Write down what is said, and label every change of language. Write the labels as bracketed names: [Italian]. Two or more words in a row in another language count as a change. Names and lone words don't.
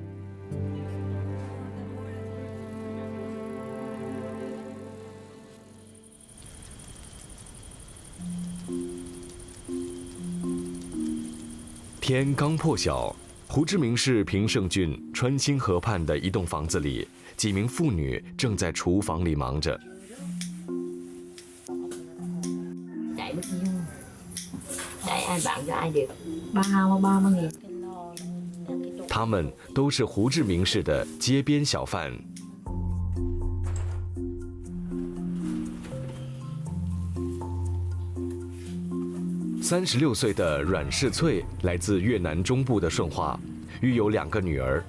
[Chinese] 天刚破晓，胡志明市平胜郡川兴河畔的一栋房子里，几名妇女正在厨房里忙着。 [Vietnamese] Chạy bao nhiêu? Chạy ai bạn cho ai được? 30.000. [Chinese] 他们都是胡志明市的街边小贩。36岁的阮世翠来自越南中部的顺化，育有2个女儿。